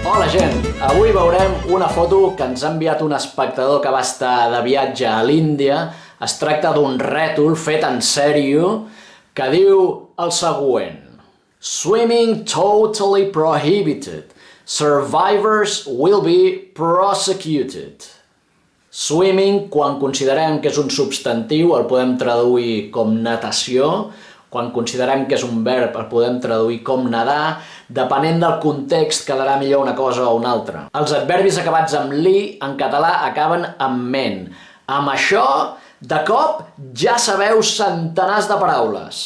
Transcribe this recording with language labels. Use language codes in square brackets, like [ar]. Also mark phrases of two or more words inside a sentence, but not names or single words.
[ca] gent, avui veurem una foto que ens ha enviat un espectador que va estar de viatge a l'Índia. Es tracta d'un rètol fet en sèrio que diu el següent: [en] Swimming totally prohibited. Survivors will be prosecuted. Swimming, [ca] quan considerem que és un substantiu, el podem traduir com natació. Quan considerem que és un verb, el podem traduir com nedar. Depenent del context, quedarà millor una cosa o una altra. Els adverbis acabats amb li, en català, acaben amb ment. Amb això, de cop, ja sabeu centenars de paraules.